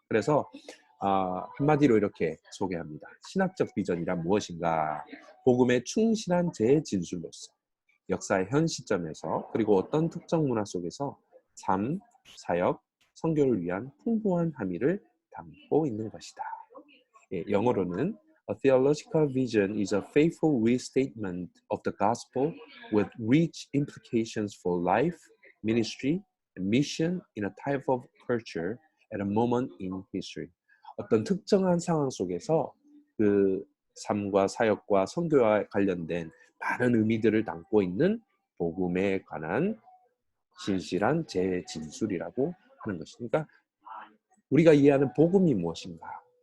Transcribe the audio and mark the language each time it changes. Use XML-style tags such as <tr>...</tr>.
<ko>그래서 한마디로 이렇게 소개합니다. 신학적 비전이란 무엇인가? 복음에 충실한 재진술로서 역사의 현 시점에서 그리고 어떤 특정 문화 속에서 삶, 사역, 선교를 위한 풍부한 함의를 담고 있는 것이다. 예, 영어로는</ko> <en>A theological vision is a faithful restatement of the gospel with rich implications for life, ministry, and mission in a type of culture at a moment in history.</en> <ko>어떤 특정한 상황 속에서 그 삶과 사역과 선교와 관련된 많은 의미들을 담고 있는 복음에 관한 진실한 재진술이라고 하는 것이니까 우리가 이해하는 복음이 무엇인가?</ko>